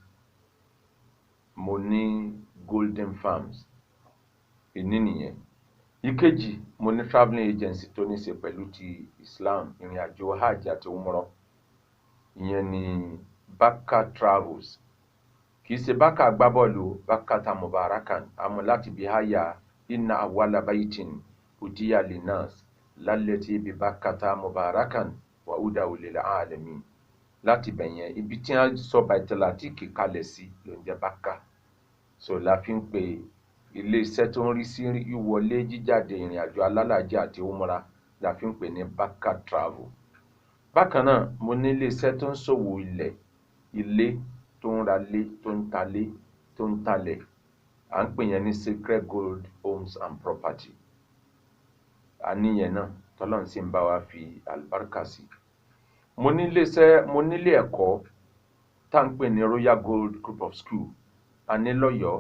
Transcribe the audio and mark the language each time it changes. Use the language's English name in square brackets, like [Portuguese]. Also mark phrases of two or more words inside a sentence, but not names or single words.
[Yoruba] mo ní [English] golden farms [Yoruba] ìní nìyẹn ìkejì mo ní [English] travelling agency [Yoruba] tó ní ṣe pẹ̀lú ti Islam ìrìn àjò hajj àti umrah ìyẹn ni Baka Travels kì í ṣe Baka agbábọ́ọ̀lù [Arabic] بكة مباركا [Yoruba] àmọ́ láti bí háyà [Arabic] إن أول بيت وضع للناس للذي ببكة مباركا وهدى للعالمين [Yoruba] láti bẹ̀yẹn ibi tí a sọ Baitul-Atiq kalẹ̀ sí ló ń jẹ́ Baka so la fi ń pe ilé iṣẹ́ tó ń rí sí ìwọlé jíjáde ìrìn àjò alálàájì àti umrah la fi ń pè ní Baka Travel bákan náà mo ní ilé iṣẹ́ tó ń ṣòwò ilé tó ń ralé tó ń talé tó ń talẹ̀ à ń pè yẹn ní Sacred Gold Homes and Property àníyẹn náà tọ́lọ́run sì ń bá wa fi àlùbáríkà sí mo nílé ẹ̀kọ́ tá ń pè ní Royal Gold Group of School àní lọ́yọ̀ọ́